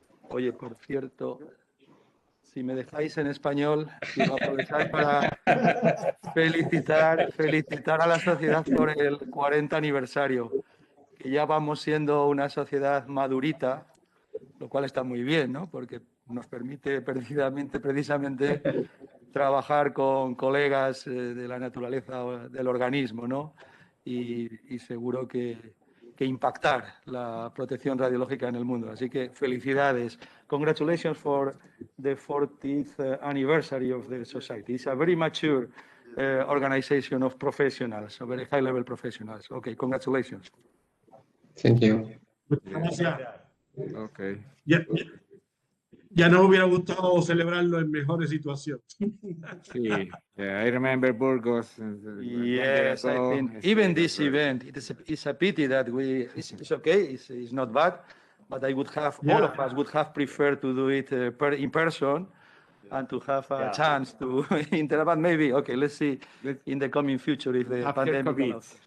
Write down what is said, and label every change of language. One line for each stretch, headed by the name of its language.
Spanish: Oye, por cierto, si me dejáis en español, quiero aprovechar para felicitar a la sociedad por el 40 aniversario, que ya vamos siendo una sociedad madurita, lo cual está muy bien, ¿no? Porque nos permite precisamente trabajar con colegas de la naturaleza del organismo, ¿no? Y seguro que impactar la protección radiológica en el mundo. Así que felicidades.
English: Congratulations for the 40th anniversary of the society. It's a very mature organization of professionals, a very high-level professionals. Okay, congratulations. Thank you.
Spanish: Gracias.
English: Okay.
Spanish: Ya nos hubiera gustado celebrarlo en mejores situaciones.
English: Sí, I remember Burgos. Yes, I think even this event, it's a pity that it's okay, it's not bad, but I would have, all of us would have preferred to do it in person and to have a chance to interact, but maybe, okay, let's see in the coming future if the pandemic allows.